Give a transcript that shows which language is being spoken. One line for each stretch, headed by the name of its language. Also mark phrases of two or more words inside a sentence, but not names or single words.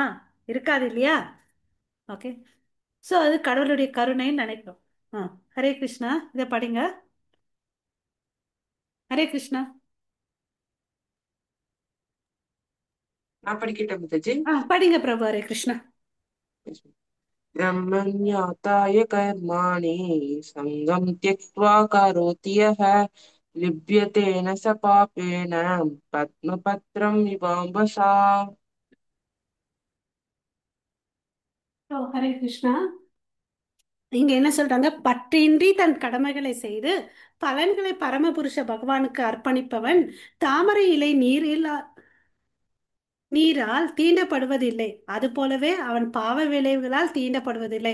Tamil: இருக்காது இல்லையா? ஓகே. ஸோ அது கடவுளுடைய கருணைன்னு நினைக்கிறோம். ஆ, ஹரே கிருஷ்ணா. இதை படிங்க. ஹரே கிருஷ்ணா. நான் படிக்கட்டும் மாதாஜி. படிங்க பிரபு. ஹரே கிருஷ்ணா.
Sanskrit: ब्रह्मण्याताय कर्माणि सङ्गं त्यक्त्वा करोति यः लिप्यते न स पापेन पद्मपत्रं विवाम्बसा.
Tamil: ஹரே கிருஷ்ணா. இங்க என்ன சொல்றாங்க? பற்றின்றி தன் கடமைகளை செய்து பலன்களை பரமபுருஷ பகவானுக்கு அர்ப்பணிப்பவன் தாமரை இலை நீரால் தீண்டப்படுவதில்லை, அது போலவே அவன் பாவ விளைவுகளால் தீண்டப்படுவதில்லை.